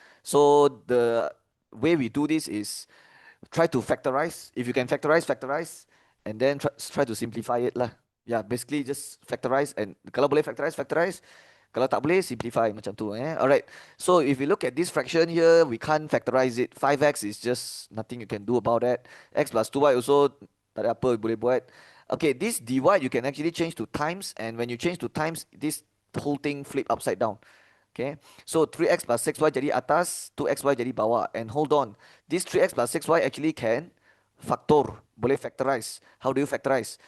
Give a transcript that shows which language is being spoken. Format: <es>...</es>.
<en>So the way we do this is try to factorize. If you can factorize, factorize. And then try to simplify it lah. Yeah, basically just factorize. And</en> <ms>kalau boleh</ms> <en>factorize, factorize.</en> <ms>Kalau tak boleh,</ms> <en>simplify</en> <ms>macam tu.</ms> <en>Alright. So if we look at this fraction here, we can't factorize it. 5x is just nothing you can do about that.</en> <ms>X plus 2y also tak ada apa boleh buat.</ms> <en>Okay, this divide you can actually change to times, and when you change to times, this whole thing flip upside down.</en> <ms>Okay, so 3x plus 6y jadi atas, 2xy jadi bawah.</ms> <en>And hold on, this 3x plus 6y actually can factor,</en> <ms>boleh</ms> <en>factorize. How do you factorize?</en>